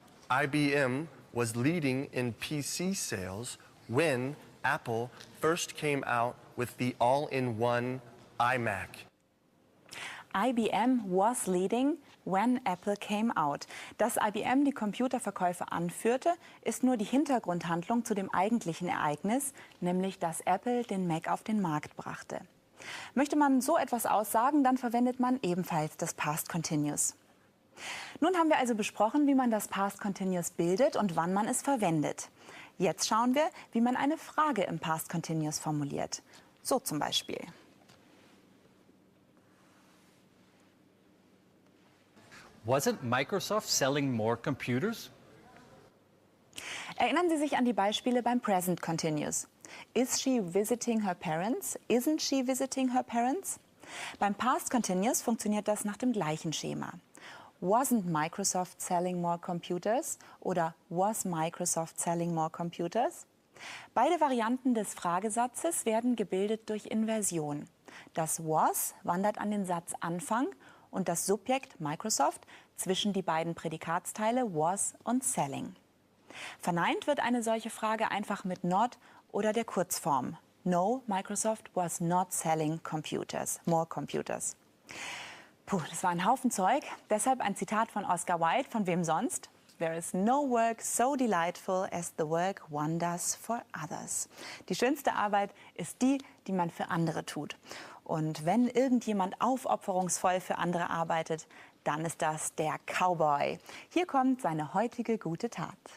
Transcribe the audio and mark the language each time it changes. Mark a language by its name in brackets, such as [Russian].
[German] IBM was leading in PC sales when Apple first came out with the all-in-one iMac. IBM was leading when Apple came out. Dass IBM die Computerverkäufe anführte, ist nur die Hintergrundhandlung zu dem eigentlichen Ereignis, nämlich dass Apple den Mac auf den Markt brachte. Möchte man so etwas aussagen, dann verwendet man ebenfalls das Past Continuous. Nun haben wir also besprochen, wie man das Past Continuous bildet und wann man es verwendet. Jetzt schauen wir, wie man eine Frage im Past Continuous formuliert. So zum Beispiel. [English] Wasn't Microsoft selling more computers? [German] Erinnern Sie sich an die Beispiele beim Present Continuous. [English] Is she visiting her parents? Isn't she visiting her parents? [German] Beim Past Continuous funktioniert das nach dem gleichen Schema. [English] Wasn't Microsoft selling more computers? [German] Oder [English] was Microsoft selling more computers? [German] Beide Varianten des Fragesatzes werden gebildet durch Inversion. Das was wandert an den Satzanfang und das Subjekt Microsoft zwischen die beiden Prädikatsteile was und selling. Verneint wird eine solche Frage einfach mit not oder der Kurzform. [English] No, Microsoft was not selling more computers. [German] Puh, das war ein Haufen Zeug. Deshalb ein Zitat von Oscar Wilde, von wem sonst? [English] There is no work so delightful as the work one does for others. [German] Die schönste Arbeit ist die, die man für andere tut. Und wenn irgendjemand aufopferungsvoll für andere arbeitet, dann ist das der Cowboy. Hier kommt seine heutige gute Tat.